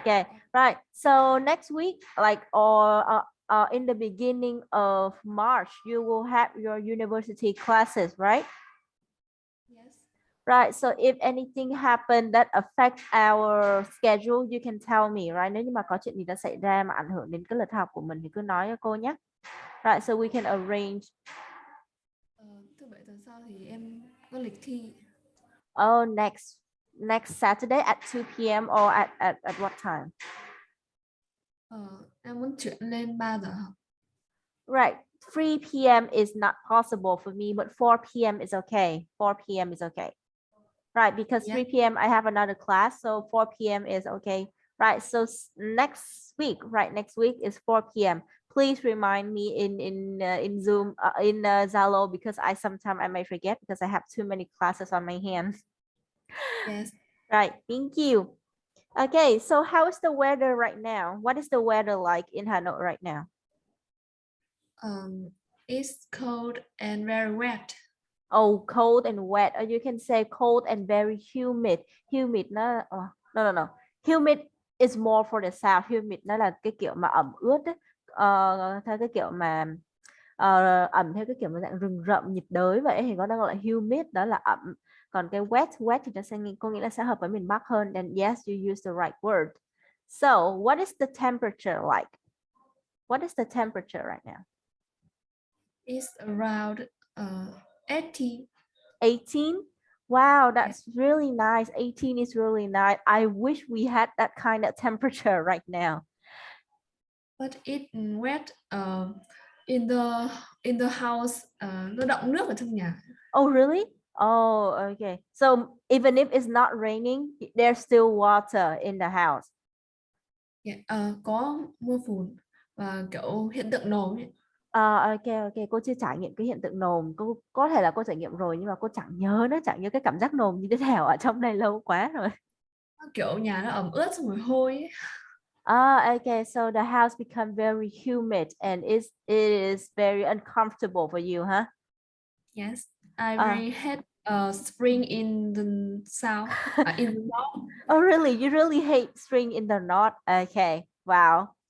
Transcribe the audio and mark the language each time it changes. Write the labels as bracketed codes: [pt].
[en] Okay, right. So next week, like or in the beginning of March, you will have your university classes, right? Yes. Right, so if anything happen that affect our schedule, you can tell me, right? [vi] Nếu như mà có chuyện gì đã xảy ra mà ảnh hưởng đến cái lịch học của mình thì cứ nói cho cô nhé. [en] Right, so we can arrange. [vi] Thứ bảy tuần sau thì em có lịch thi. [en] Oh, next Saturday at 2 p.m. or at what time? [vi] Em muốn chuyển lên 3 giờ học. [en] Right, 3 p.m. is not possible for me, but 4 p.m. is okay. 4 p.m. is okay. Right, because Yes. 3 p.m. I have another class, so 4 p.m. is okay. Right, so next week, right, next week is 4 p.m. Please remind me in Zoom, in Zalo, because sometimes I may forget because I have too many classes on my hands. Yes. Right, thank you. Okay, so how is the weather right now? What is the weather like in Hanoi right now? It's cold and very wet. Oh, cold and wet. Or you can say cold and very humid. Humid [vi] nó no. [en] Humid is more for the south. [vi] Humid nó là cái kiểu mà ẩm ướt ấy. Theo cái kiểu mà ẩm theo cái kiểu mà dạng rừng rậm nhiệt đới vậy thì có đang gọi là humid, đó là ẩm. Còn cái wet thì nó sẽ có nghĩa là sẽ hợp với miền Bắc hơn. [en] And yes, you use the right word. So, what is the temperature like? What is the temperature right now? It's around 80. 18. Wow, Yes. that's really nice. 18 is really nice. I wish we had that kind of temperature right now. But it's wet in the house. [vi] Nó đọng nước ở trong nhà. [en] Oh, really? Oh, okay. So even if it's not raining, there's still water in the house. Yeah. [vi] Có mưa phùn và kiểu hiện tượng nồm ấy. Ok, cô chưa trải nghiệm cái hiện tượng nồm. Cô có thể là cô trải nghiệm rồi nhưng mà cô chẳng nhớ cái cảm giác nồm như thế nào ở trong đây lâu quá rồi. Kiểu nhà nó ẩm ướt xong rồi hôi ấy. [en] Okay, so the house become very humid and it is very uncomfortable for you, huh? Yes, I Uh, really hate spring in the south, in the north. oh, really? You really hate spring in the north? Okay, wow.